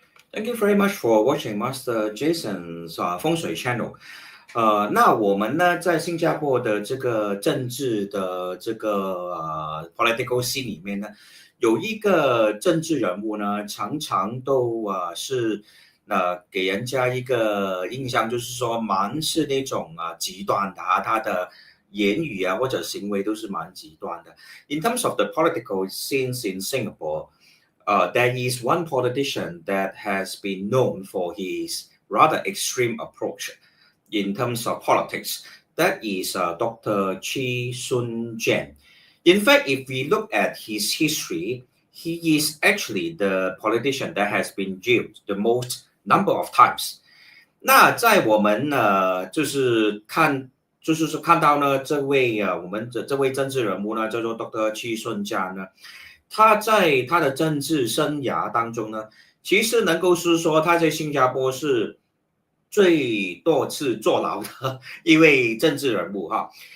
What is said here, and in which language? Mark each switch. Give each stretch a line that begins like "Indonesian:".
English: Thank you very much for watching Master Jason's 风水 channel。
Chinese: 那我们呢，在新加坡的这个政治的这个
English: political scene
Chinese: 里面呢，有一个政治人物呢，常常都是给人家一个印象，就是说蛮是那种极端的他的言语或者行为都是蛮极端的。
English: In terms of the political scenes in Singapore。There is one politician that has been known for his rather extreme approach in terms of politics. That is Dr. Chee Soon Juan. In fact, if we look at his history, he is actually the politician that has been jailed the most number of times.
Chinese: 那在我们就是看到呢，我们这位政治人物呢，叫做 Dr. Chee Soon Juan 呢。他在他的政治生涯当中呢，其实能够是说他在新加坡是最多次坐牢的一位政治人物哈。